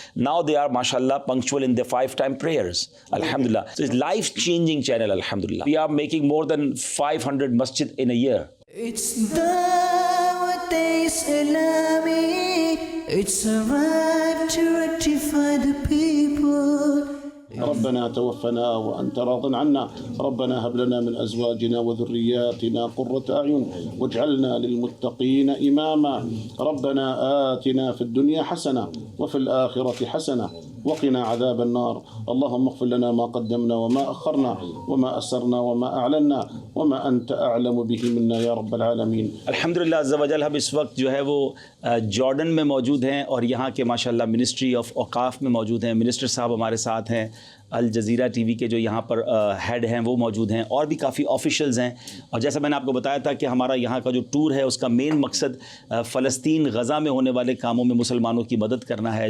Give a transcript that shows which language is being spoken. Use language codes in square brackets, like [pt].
[en] Now they are, mashallah, punctual in their 5-time prayers. Alhamdulillah. So it's life-changing channel, alhamdulillah. We are making more than 500 masjid in a year. It's Dawat Islami. It's a right to rectify the people. [ar] ربنا توفنا وأنت راض عنا ربنا هب لنا من أزواجنا وذرياتنا قرة أعين واجعلنا للمتقين إماما ربنا آتنا في الدنيا حسنة وفي الآخرة حسنة وقنا عذاب النار اللهم اغفر لنا ما قدمنا وما أخرنا وما أسرنا وما أعلنا وما أنت أعلم به منا يا رب العالمین. [ur] الحمدللہ عز و جل ہم اس وقت جو ہے وہ جارڈن میں موجود ہیں اور یہاں کے ماشاءاللہ منسٹری آف اوقاف میں موجود ہیں. منسٹر صاحب ہمارے ساتھ ہیں. الجزیرہ ٹی وی کے جو یہاں پر ہیڈ ہیں وہ موجود ہیں اور بھی کافی آفیشلز ہیں. اور جیسا میں نے آپ کو بتایا تھا کہ ہمارا یہاں کا جو ٹور ہے اس کا مین مقصد فلسطین غزہ میں ہونے والے کاموں میں مسلمانوں کی مدد کرنا ہے.